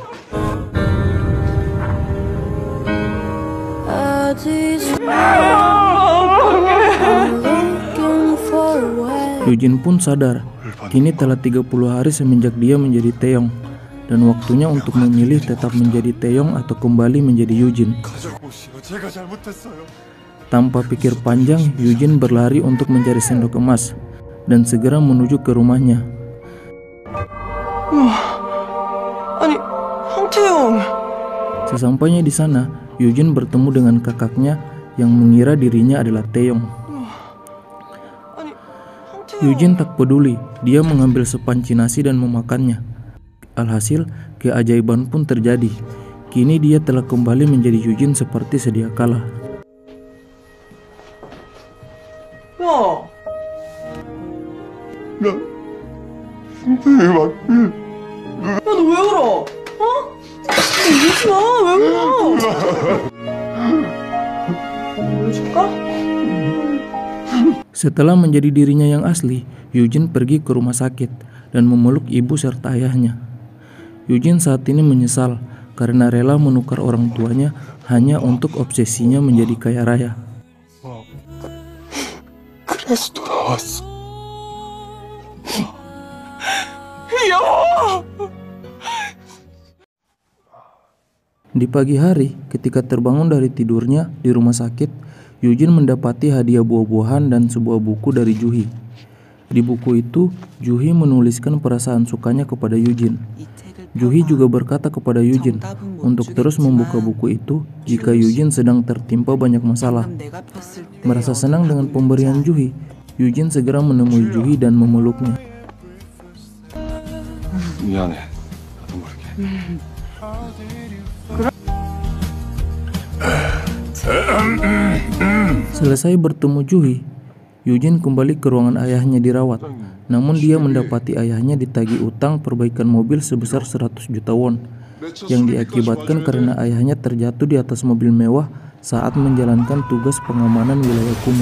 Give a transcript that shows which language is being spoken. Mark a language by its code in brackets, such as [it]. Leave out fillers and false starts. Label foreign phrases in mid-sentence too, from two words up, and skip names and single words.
[id] Eugene pun sadar, kini telah 30 hari semenjak dia menjadi Taeyong, dan waktunya untuk memilih tetap menjadi Taeyong atau kembali menjadi Eugene. Tanpa pikir panjang, Eugene berlari untuk mencari sendok emas dan segera menuju ke rumahnya. [ko] 아니, 황태영. [id] Sesampainya di sana, Eugene bertemu dengan kakaknya yang mengira dirinya adalah Taeyong. Eugene tak peduli, dia mengambil sepanci nasi dan memakannya. Alhasil, keajaiban pun terjadi. Kini dia telah kembali menjadi Eugene seperti sedia kala. [ko] 야, 너 왜 울어? 어? 울지 마, 왜 울어? 울어줄까? [id] Setelah menjadi dirinya yang asli, Eugene pergi ke rumah sakit dan memeluk ibu serta ayahnya. Eugene saat ini menyesal karena rela menukar orang tuanya hanya untuk obsesinya menjadi kaya raya. [ko] 그래서 돌아왔어. [id] Di pagi hari, ketika terbangun dari tidurnya di rumah sakit, Eugene mendapati hadiah buah-buahan dan sebuah buku dari Juhi. Di buku itu, Juhi menuliskan perasaan sukanya kepada Eugene. Juhi juga berkata kepada Eugene untuk terus membuka buku itu jika Eugene sedang tertimpa banyak masalah. Merasa senang dengan pemberian Juhi, Eugene segera menemui Juhi dan memeluknya. [ko] 미안해. 나도 모르게. [id] Selesai bertemu Juhi, Eugene kembali ke ruangan ayahnya dirawat, namun dia mendapati ayahnya ditagih utang perbaikan mobil sebesar 100 juta won, yang diakibatkan karena ayahnya terjatuh di atas mobil mewah saat menjalankan tugas pengamanan wilayah kumuh.